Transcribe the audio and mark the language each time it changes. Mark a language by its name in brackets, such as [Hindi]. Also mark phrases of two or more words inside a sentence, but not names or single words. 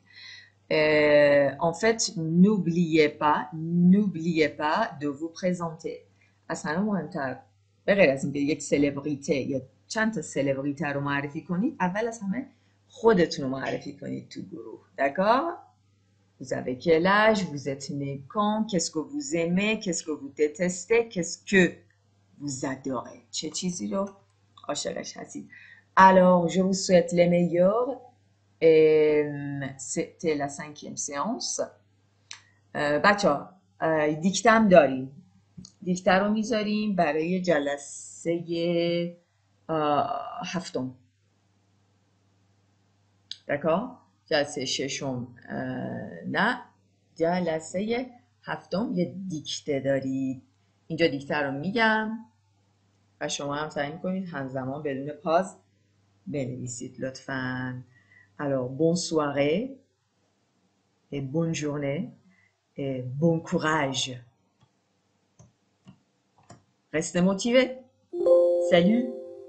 [French] En fait, n'oubliez pas de vous présenter. [Persian] اصلا مهمتر به غیر از اینکه یک سلبریته یا چند تا سلبریته رو معرفی کنید، اول از همه خودتون رو معرفی کنید تو گروه. [French] D'accord? Vous avez quel âge? Vous êtes né quand? Qu'est-ce que vous aimez? Qu'est-ce que vous détestez? Qu'est-ce que vous adorez? [Persian] چه چیزی رو عاشقش هستید؟ [French] Alors, je vous souhaite les meilleurs. C'était la 5e séance. [Persian] بچه ها دیکتم داریم، دیکته رو میذاریم برای جلسه هفتم. دکا؟ جلسه ششم نه، جلسه هفتم یه دیکته دارید. اینجا دیکته رو میگم و شما هم سعی میکنید همزمان بدون پاز بنویسید لطفاً. [French] Alors, bonne soirée et bonne journée et bon courage. Restez motivés. Salut!